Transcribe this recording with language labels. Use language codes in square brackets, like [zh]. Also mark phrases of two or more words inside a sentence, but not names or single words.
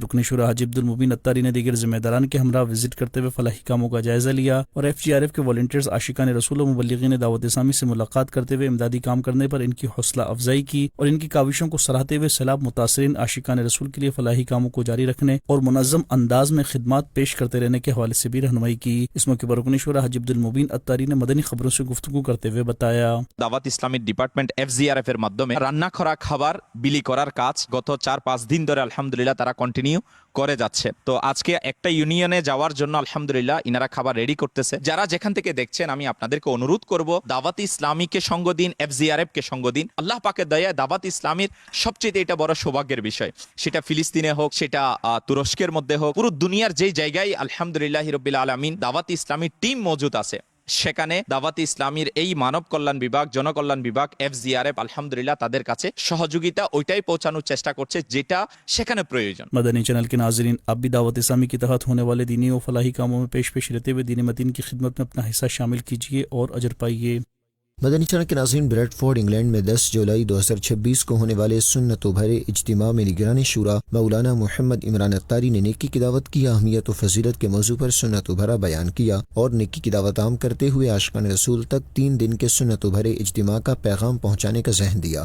[ur] رکن شورا حاجی عبدالمبین اتاری نے دیگر ذمہ داران کے ہمراہ وزٹ کرتے ہوئے فلاحی کاموں کا جائزہ لیا اور FGRF کے والنٹیئرز عاشقان رسول و مبلغین دعوت اسلامی سے ملاقات کرتے ہوئے امدادی کام کرنے پر ان کی حوصلہ افزائی کی اور ان کی کاوشوں کو سراہتے ہوئے سیلاب متاثرین عاشقان رسول کے لیے فلاحی کاموں کو جاری رکھنے اور منظم انداز میں خدمات پیش کرتے رہنے کے حوالے سے بھی رہنمائی کی۔ اس موقع پر رکن شورا حاجی عبدالمبین اتاری نے مدنی خبروں سے گفتگو کرتے ہوئے بتایا، [bn] দাওয়াত ইসলামী ডিপার্টমেন্ট FGRF এর মাধ্যমে রান্না করা খাবার বিলি করার কাজ গত 4-5 দিন ধরে আলহামদুলিল্লাহ তারা কন্টিনিউ করে যাচ্ছে। তো আজকে একটা ইউনিয়নে যাওয়ার জন্য আলহামদুলিল্লাহ ইনারা খাবার রেডি করতেছে। যারা যেখান থেকে দেখছেন আমি আপনাদেরকে অনুরোধ করব দাওয়াত ইসলামীকে সঙ্গ দিন, FGRF কে সঙ্গ দিন। আল্লাহ পাকের দয়ায় দাওয়াত ইসলামীর সবচেয়ে এটা বড় সৌভাগ্যের বিষয়, সেটা ফিলিস্তিনে হোক, সেটা তুরস্কের মধ্যে হোক, পুরো দুনিয়ার যেই জায়গায় [ar] الحمد لله رب العالمين [bn] দাওয়াত ইসলামীর টিম মজুদ আছে, সেখানে দাওয়াত ইসলামীর এই মানব কল্যাণ বিভাগ, জনকল্যাণ বিভাগ FGRF আলহামদুলিল্লাহ তাদের কাছে সহযোগিতা ওইটাই পৌঁছানোর চেষ্টা করছে যেটা সেখানে প্রয়োজন। [ur] مدنی چینل کے ناظرین، اب بھی دعوت اسلامی کے تحت ہونے والے دینی و فلاحی کاموں میں پیش رہتے ہوئے دین مدین کی خدمت میں اپنا حصہ شامل کیجیے اور اجر پائیے۔ مدنی چینل کے ناظرین، بریڈ فورڈ انگلینڈ میں 10 جولائی 2026 کو ہونے والے سنت و بھرے اجتماع میں نگران شورا مولانا محمد عمران اتاری نے نیکی کی دعوت کی اہمیت و فضیلت کے موضوع پر سنت و بھرا بیان کیا اور نیکی کی دعوت عام کرتے ہوئے عاشقان رسول تک 3 دن کے سنت و بھرے اجتماع کا پیغام پہنچانے کا ذہن دیا۔